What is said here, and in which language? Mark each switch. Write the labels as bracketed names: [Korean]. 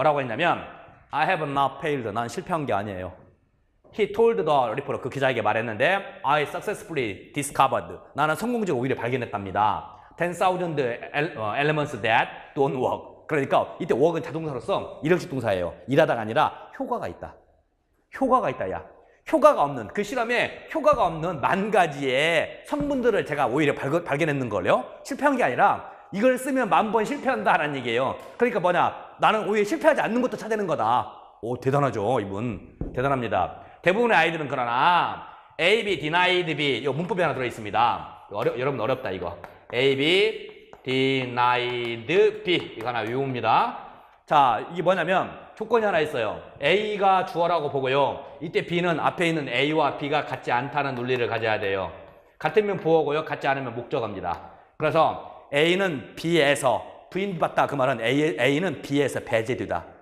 [Korean] 뭐라고 했냐면 [English] I have not failed. [Korean] 난 실패한 게 아니에요. [English] He told the reporter. [Korean] 그 기자에게 말했는데 [English] I successfully discovered. [Korean] 나는 성공적으로 오히려 발견했답니다. [English] 10,000 elements that don't work. [Korean] 그러니까 이때 work은 자동사로서 일형식 동사예요. 일하다가 아니라 효과가 있다. 효과가 있다, 야. 효과가 없는, 그 실험에 효과가 없는 10,000가지의 성분들을 제가 오히려 발견했는 걸요. 실패한 게 아니라 이걸 쓰면 10,000번 실패한다라는 얘기예요. 그러니까 뭐냐, 나는 오히려 실패하지 않는 것도 찾아내는 거다. 오, 대단하죠, 이분. 대단합니다. 대부분의 아이들은 그러나 A, B, denied B, 이 문법이 하나 들어있습니다. 여러분 어렵다, 이거. A, B, denied B, 이거 하나 외웁니다. 자, 이게 뭐냐면 조건이 하나 있어요. A가 주어라고 보고요. 이때 B는 앞에 있는 A와 B가 같지 않다는 논리를 가져야 돼요. 같으면 보어고요. 같지 않으면 목적어입니다. 그래서 A는 B에서 부인받다, 그 말은 A는 B에서 배제되다.